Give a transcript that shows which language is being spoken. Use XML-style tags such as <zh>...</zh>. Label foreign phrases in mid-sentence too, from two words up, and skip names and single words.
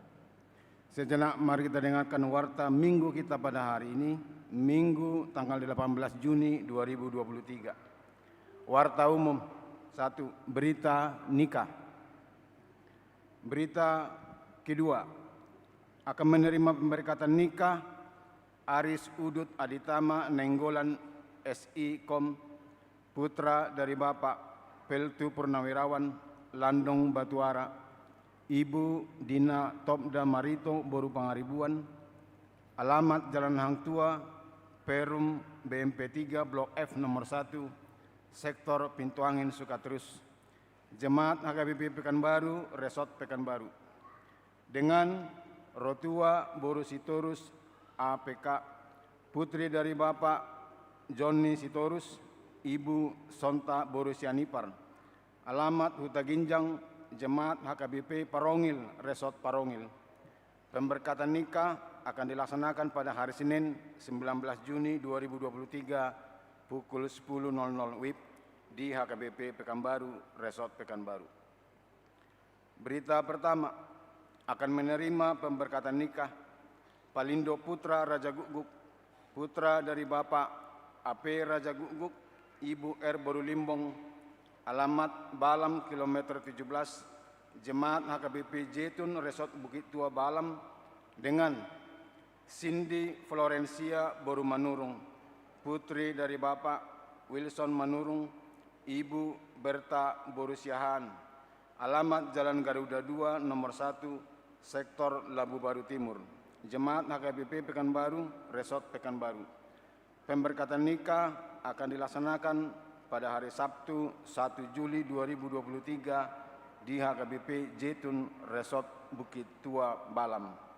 <id>Sejenak mari kita dengarkan warta minggu kita pada hari ini, Minggu tanggal 18 Juni 2023. Warta umum 1. Berita nikah. Berita kedua, akan menerima pemberkatan nikah Aris Udut Aditama Nenggolan SI Kom, putra dari Bapak Peltu Purnawirawan Landong Batuara, Ibu Dina Topda Marito Boru Pangaribuan, alamat Jalan Hang Tua, Perum BMP 3 Blok F nomor 1, Sektor Pintu Angin Sukaterus, Jemaat HKBP Pekanbaru, Resort Pekanbaru. Dengan Rotua Boru Sitorus APK, putri dari Bapak Joni Sitorus, Ibu Sonta Boru Sianipar, alamat Huta Ginjang, Jemaat HKBP Parongil, Resort Parongil. Pemberkatan nikah akan dilaksanakan pada hari Senin 19 Juni 2023 pukul 10.00 WIB di HKBP Pekanbaru, Resort Pekanbaru. Berita pertama, akan menerima pemberkatan nikah Palindo Putra Raja Guguk, putra dari Bapak AP Raja Guguk, Ibu R. Borulimbong, alamat Balam kilometer 17, Jemaat HKBP Jetun Resort Bukit Tua Balam, dengan Cindy Florencia Boru Manurung, putri dari Bapak Wilson Manurung, Ibu Berta Boru Siahaan, alamat Jalan Garuda 2 nomor 1, Sektor Labu Baru Timur, Jemaat HKBP Pekanbaru, Resort Pekanbaru. Pemberkatan nikah akan dilaksanakan pada hari Sabtu 1 Juli 2023 di HKBP Jetun Resort Bukit Tua Balam.</id>